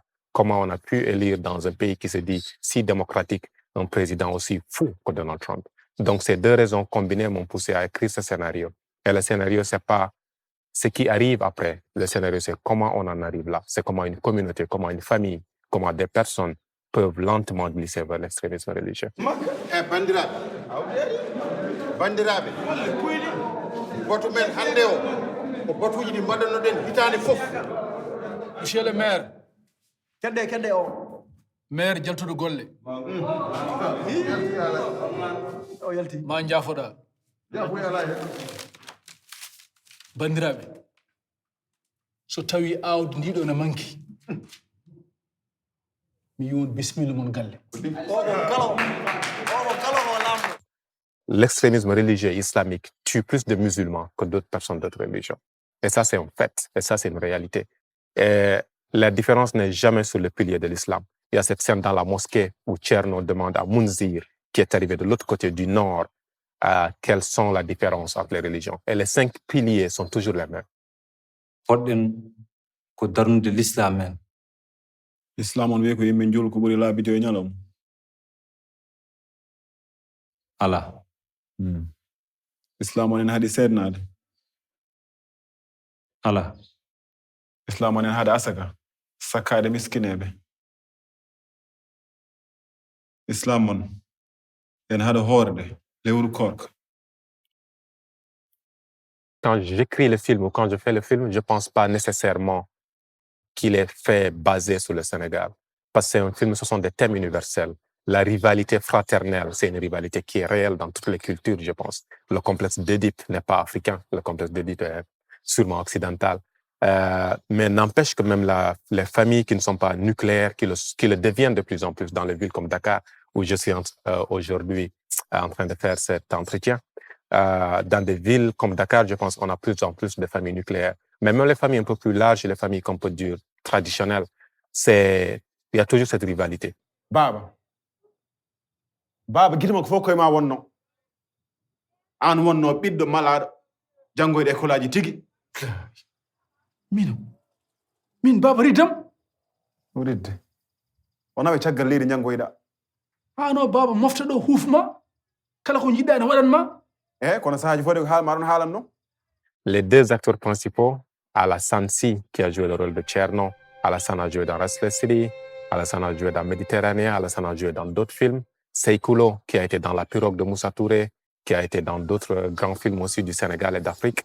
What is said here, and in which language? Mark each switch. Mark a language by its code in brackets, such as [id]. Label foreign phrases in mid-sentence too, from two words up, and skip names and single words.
[fr] Comment on a pu élire dans un pays qui se dit si démocratique un président aussi fou que Donald Trump. Donc, ces deux raisons combinées m'ont poussé à écrire ce scénario. Et le scénario, c'est pas ce qui arrive après. Le scénario, c'est comment on en arrive là. C'est comment une communauté, comment une famille, comment des personnes peuvent lentement glisser vers l'extrémisme religieux. [ff] bandiraɓe boto men hande o botuji ɗi mbaɗanoɗen hitande fof. [fr] Monsieur le maire. [ff] kedde o maire jaltuɗo golle o yalti ma jaafoɗa bandiraɓe so tawi awdi ndiɗo ne manki mi yiwon bisimilla mon galle. [fr] L'extrémisme religieux islamique tue plus de musulmans que d'autres personnes d'autres religions. Et ça, c'est un fait. Et ça, c'est une réalité. Et la différence n'est jamais sur le pilier de l'islam. Il y a cette scène dans la mosquée où Tcherno demande à Mounzir, qui est arrivé de l'autre côté du nord, quelles sont les différences entre les religions. Et les 5 piliers sont toujours les mêmes. [ff] L'islam on wiye ko yimɓe jolu ko ɓuri laabide e ñalawma. Ala. Islam on en haɗi seednaade. Ala. Islam on en haɗa asaka sakkaade miskineɓe. Islam on en haɗa hoorde lewru korka. [fr] Quand j'écris le film ou quand je fais le film, je ne pense pas nécessairement qu'il est fait basé sur le Sénégal. Parce que c'est un film, ce sont des thèmes universels. La rivalité fraternelle, c'est une rivalité qui est réelle dans toutes les cultures, je pense. Le complexe d'Édipe n'est pas africain, le complexe d'Édipe est sûrement occidental. Mais n'empêche que même les familles qui ne sont pas nucléaires, qui le deviennent de plus en plus dans les villes comme Dakar, où je suis aujourd'hui en train de faire cet entretien. Dans des villes comme Dakar, je pense qu'on a plus en plus de familles nucléaires. Mais même les familles un peu plus larges, les familles qu'on peut dire traditionnelles, il y a toujours cette rivalité. [ff] Baba gidima ko fof koye ma wonno. An wonno ɓiɗɗo malaɗo janngoyɗo école aji tigi. min baba riddam ridde wona ɓe caggal leydi janngoyɗa. no baba mofta ɗo huufma kala ko jiɗɗa ene waɗanma. kono sahaaji fof de ko maɗon haalanno. [fr] Les deux acteurs principaux, Alassane Sy, qui a joué le rôle de Tcherno, Alassane a joué dans Restless City, Alassane a joué dans Méditerranée, Alassane a joué dans d'autres films. Seykoulo, qui a été dans La Pirogue de Moussa Touré, qui a été dans d'autres grands films aussi du Sénégal et d'Afrique.